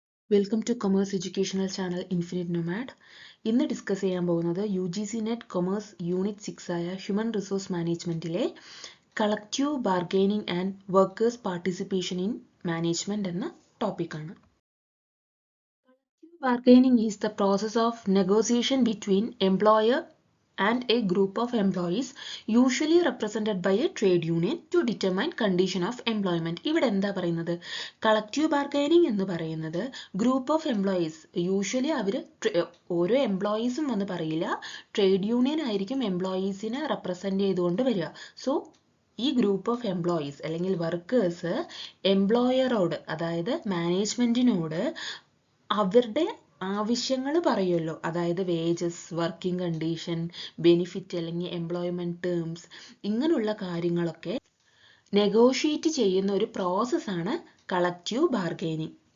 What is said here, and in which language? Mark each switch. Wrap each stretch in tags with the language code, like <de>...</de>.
<en>Welcome to commerce educational channel infinite nomad.</en> <ml>ഇന്ന് discuss ചെയ്യാൻ പോകുന്നത് UGC നെറ്റ് കൊമേഴ്സ് യൂണിറ്റ് 6 ആയ human resource മാനേജ്മെൻറ്റിലെ collective bargaining and workers participation in management എന്ന ടോപ്പിക്കാണ്.</ml> <en>Collective bargaining is the process of negotiation between employer and a group of employees usually represented by a trade union to determine condition of employment.</en> <ml>ഇവിടെ എന്താ പറയുന്നത്? Collective bargaining എന്ന് പറയുന്നത് group of employees, usually അവർ ഓരോ എംപ്ലോയീസും എന്ന് പറയില്ല, trade union ആയിരിക്കും എംപ്ലോയീസിനെ represent ചെയ്തുകൊണ്ട് വരിക. സോ ഈ ഗ്രൂപ്പ് ഓഫ് എംപ്ലോയീസ് അല്ലെങ്കിൽ വർക്കേഴ്സ് എംപ്ലോയറോട്, അതായത് മാനേജ്മെന്റിനോട് അവരുടെ ആവശ്യങ്ങൾ പറയുമല്ലോ, അതായത് വേജസ്, വർക്കിംഗ് കണ്ടീഷൻ, ബെനിഫിറ്റ് അല്ലെങ്കിൽ എംപ്ലോയ്മെന്റ് ടേംസ്, ഇങ്ങനെയുള്ള കാര്യങ്ങളൊക്കെ നെഗോഷിയേറ്റ് ചെയ്യുന്ന ഒരു പ്രോസസ്സാണ് കളക്റ്റീവ് ബാർഗെയിനിങ്.</ml>